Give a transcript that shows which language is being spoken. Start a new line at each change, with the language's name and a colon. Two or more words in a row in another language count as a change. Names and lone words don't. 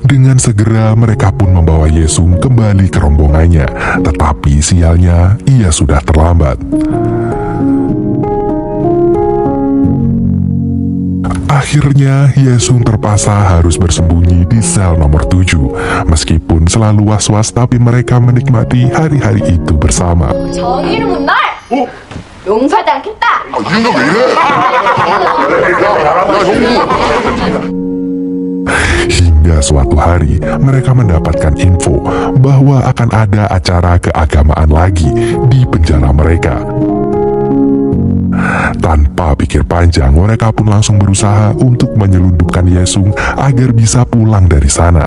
Indonesian: Dengan segera mereka pun membawa Yesung kembali ke rombongannya, tetapi sialnya ia sudah terlambat. Akhirnya, Yesung terpaksa harus bersembunyi di sel nomor 7. Meskipun selalu was-was, tapi mereka menikmati hari-hari itu bersama.
Korean: 정의를 묻날! 어? 용서하지 않겠다! 이놈 왜 이래?
Indonesian: Hingga suatu hari, mereka mendapatkan info bahwa akan ada acara keagamaan lagi di penjara mereka. Tanpa pikir panjang, mereka pun langsung berusaha untuk menyelundupkan Yesung agar bisa pulang dari sana.